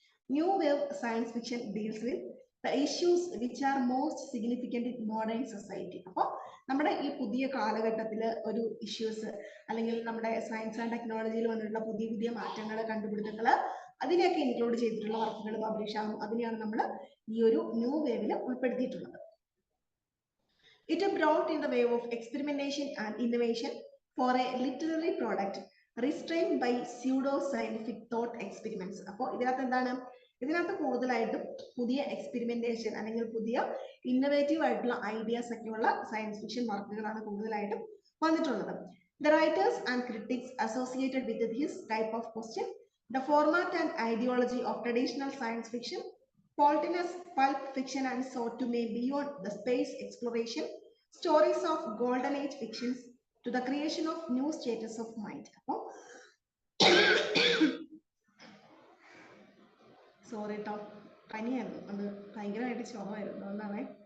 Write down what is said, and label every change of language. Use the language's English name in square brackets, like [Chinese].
[English] New wave science fiction deals with the issues which are most significant in modern society. [Malayalam] അപ്പോൾ നമ്മുടെ ഈ പുതിയ കാലഘട്ടത്തിൽ ഒരു ഇഷ്യൂസ് അല്ലെങ്കിൽ നമ്മുടെ സയൻസ് ആൻഡ് ടെക്നോളജിയിൽ വന്നിട്ടുള്ള പുതിയ പുതിയ മാറ്റങ്ങൾ, കണ്ടുപിടുത്തങ്ങൾ, അതിനെയൊക്കെ ഇൻക്ലൂഡ് ചെയ്തിട്ടുള്ള വർക്കുകൾ പബ്ലിഷ് ആകും. അതിനെയാണ് നമ്മൾ ഈ ഒരു ന്യൂ വേവിൽ ഉൾപ്പെടുത്തിയിട്ടുള്ളത്. [English] It brought in the wave of experimentation and innovation for a literary product restrained by pseudo scientific thought experiments. [Malayalam] അപ്പോൾ ഇതിനകത്ത് എന്താണ്? ഇതിനകത്ത് കൂടുതലായിട്ടും പുതിയ എക്സ്പെരിമെന്റേഷൻ അല്ലെങ്കിൽ പുതിയ ഇന്നോവേറ്റീവ് ആയിട്ടുള്ള ഐഡിയാസ് ഒക്കെയുള്ള സയൻസ് ഫിക്ഷൻ വർക്കുകളാണ് കൂടുതലായിട്ടും വന്നിട്ടുള്ളത്. [English] The writers and critics associated with this type of question the format and ideology of traditional science fiction, Poltinus pulp fiction and sought to make beyond the space exploration stories of golden age fictions to the creation of new status of mind. [Malayalam] Sorry കേട്ടോ, പനിയായിരുന്നു, അത് ഭയങ്കരമായിട്ട് ചുമമായിരുന്നു, അതുകൊണ്ടാണേ.